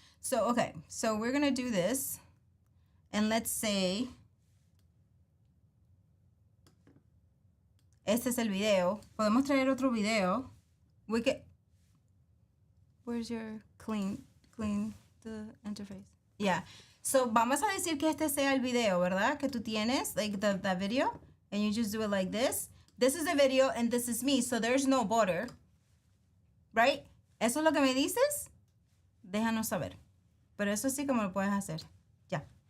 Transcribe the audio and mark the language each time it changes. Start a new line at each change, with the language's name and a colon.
English: So okay. So we're gonna do this. And let's say
Spanish: este es el video. Podemos traer otro video.
English: Where's your clean the interface? Yeah.
Spanish: So vamos a decir que este sea el video, ¿verdad? Que tú tienes,
English: like the video, and you just do it like this. This is the video and this is me, so there's no border. Right?
Spanish: ¿Eso es lo que me dices? Déjanos saber. Pero eso sí como lo puedes hacer. Ya.